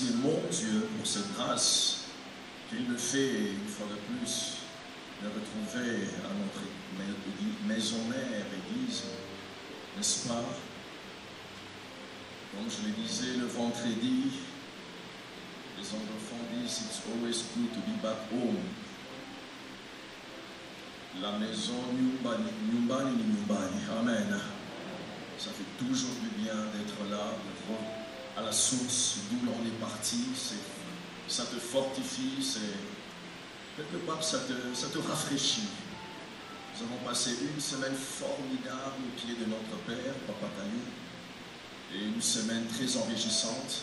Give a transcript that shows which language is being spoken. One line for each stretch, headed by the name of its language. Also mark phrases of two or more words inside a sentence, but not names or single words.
French: bon Dieu pour cette grâce qu'il me fait une fois de plus de retrouver à notre maison mère, église, n'est-ce pas? Comme je le disais le vendredi, les anglophones disent
English: it's always good to be back home.
French: La maison
Swahili: nyumbani, nyumbani ni nyumbani.
French: Amen. Ça fait toujours du bien d'être là, à la source d'où l'on est parti. Ça te fortifie, quelque part ça te rafraîchit. Nous avons passé une semaine formidable au pied de notre Père, Papa Taillou, et une semaine très enrichissante.